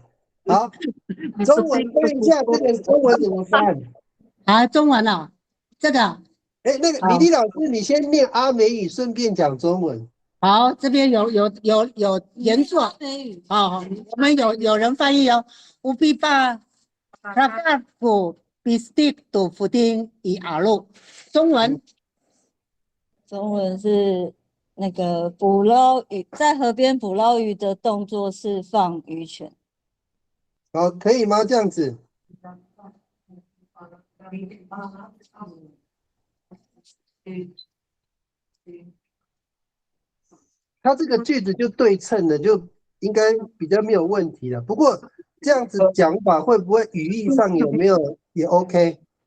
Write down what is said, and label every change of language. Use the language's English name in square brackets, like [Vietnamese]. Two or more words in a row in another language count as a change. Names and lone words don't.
[Chinese] 好，中文翻一下，这个中文怎么翻？啊，中文啊，这个。哎，那个米莉老师，你先念阿美语，顺便讲中文。好，这边有原作。哦，我们有人翻译哦。 [Amis] Upi pa rakaku bistik to footing i alu。 [Chinese] 中文是那个捕捞鱼，在河边捕捞鱼的动作是放鱼钳。好，可以吗？这样子。它这个句子就对称的，就应该比较没有问题了。不过这样子讲法会不会语义上有没有也 OK？